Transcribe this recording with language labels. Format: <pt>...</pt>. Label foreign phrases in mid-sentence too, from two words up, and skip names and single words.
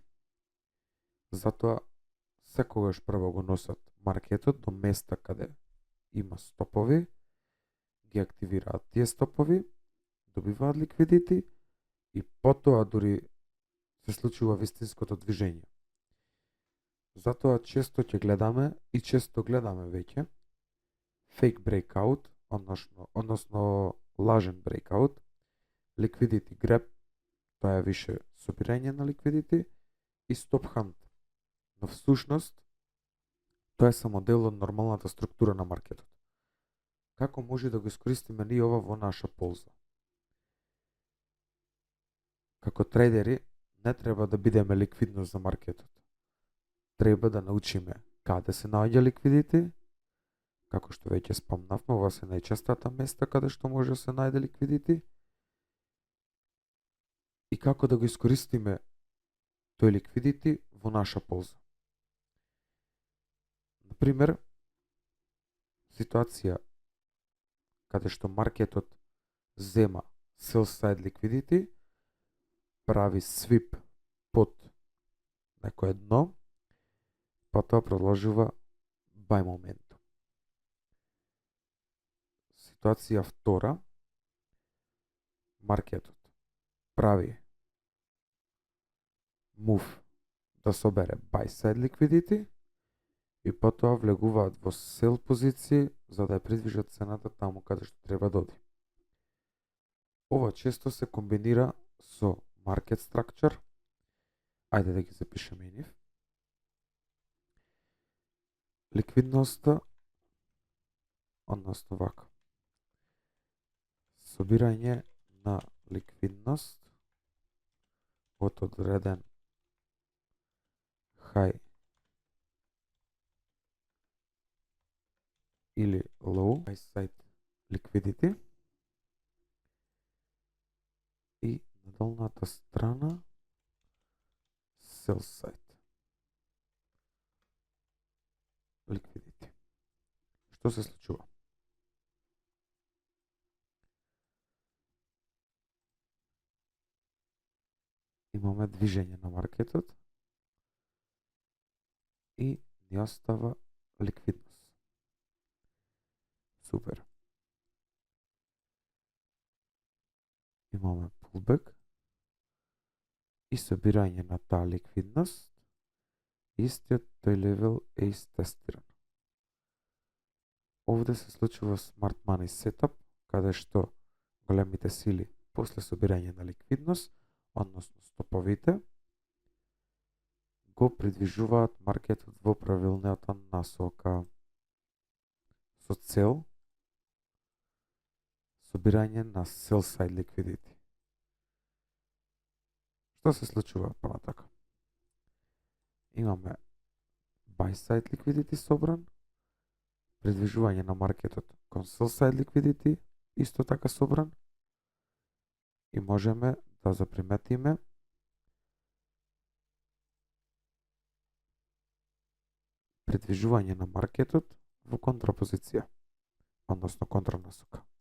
<mk>Затоа секогаш прво го носат маркетот до места каде има стопови, ги активираат тие стопови, добиваат ликвидити и потоа дури се случува вистинското движење. Затоа често ќе гледаме и често гледаме веќе</mk> <en>fake breakout,</en> <mk>односно лажен breakout,</mk> <en>liquidity grab,</en> <mk>тоа е више собирање на ликвидити, и</mk> <en>stop hunt.</en> <mk>Но всушност тоа е само дел од нормалната структура на маркетот. Како може да го искористиме ние ова во наша полза? Како трейдери не треба да бидеме ликвидност за маркетот. треба да научиме каде се наоѓа ликвидити, како што веќе спомнавме, ова се најчестата места каде што може да се најде ликвидити, и како да го искористиме тој ликвидити во наша полза. Например, ситуација каде што маркетот зема</mk> <en>sell side liquidity,</en> <mk>прави свип под некое дно, потоа продолжува buy моментум. Ситуација втора, маркетот прави move да собере</mk> <en>buy side liquidity</en> <mk>и потоа влегуваат во sell позиции за да ја придвижат цената таму каде што треба да оди. Ова често се комбинира со</mk> <en>market structure.</en> <mk>Ајде да ги запишеме и нив. Ликвидноста, односно вака. Собирање на ликвидност од одреден high или</mk> <en>low buy side liquidity</en> <mk>и на долната страна</mk> <en>sell side liquidity.</en> <mk>Што се случува? Имаме движење на маркетот и ни остава ликвидност. Супер. Имаме pullback и собирање на таа ликвидност, истиот тој левел е истестиран. Овде се случува</mk> <en>smart money setup,</en> <mk>каде што големите сили после собирање на ликвидност, односно стоповите, го придвижуваат маркетот во правилната насока со цел собирање на</mk> <en>sell side liquidity.</en> <mk>Што се случува понатака? Имаме</mk> <en>buy side liquidity</en> <mk>собран, придвижување на маркетот кон</mk> <en>sell side liquidity</en> <mk>исто така собран, и можеме да заприметиме придвижување на маркетот во контрапозиција, односно контранасока.</mk>